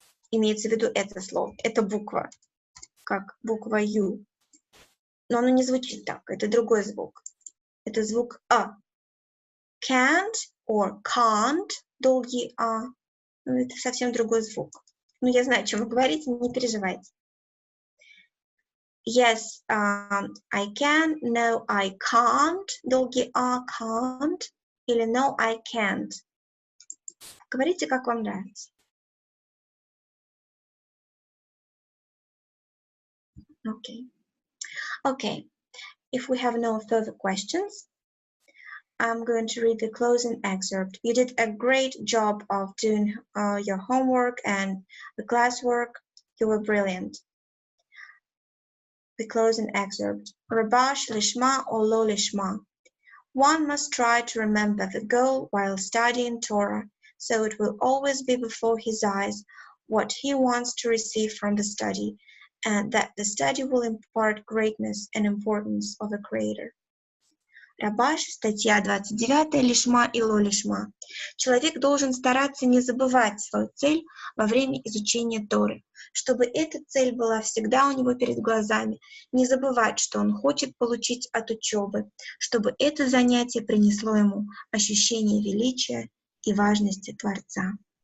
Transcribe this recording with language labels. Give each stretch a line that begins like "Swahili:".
Russian: Имеется в виду это слово, это буква, как буква U. Но оно не звучит так, это другой звук. Это звук А.
English: Can't or can't,
Russian: долгий А. Ну, это совсем другой звук. Ну, я знаю, о чем вы говорите, не переживайте.
English: Yes, I can, no, I can't,
Russian: долгий А,
English: can't,
Russian: или
English: no, I can't.
Russian: Говорите, как вам нравится.
English: Okay, if we have no further questions, I'm going to read the closing excerpt. You did a great job of doing your homework and the classwork. You were brilliant. The closing excerpt. Rabash lishma or lo lishma. One must try to remember the goal while studying Torah, so it will always be before his eyes what he wants to receive from the study, and that the study will impart greatness and importance of the Creator.
Russian: Рабаш, статья 29, лишма и ло лишма. Человек должен стараться не забывать свою цель во время изучения Торы, чтобы эта цель была всегда у него перед глазами, не забывать, что он хочет получить от учебы, чтобы это занятие принесло ему ощущение величия и важности Творца.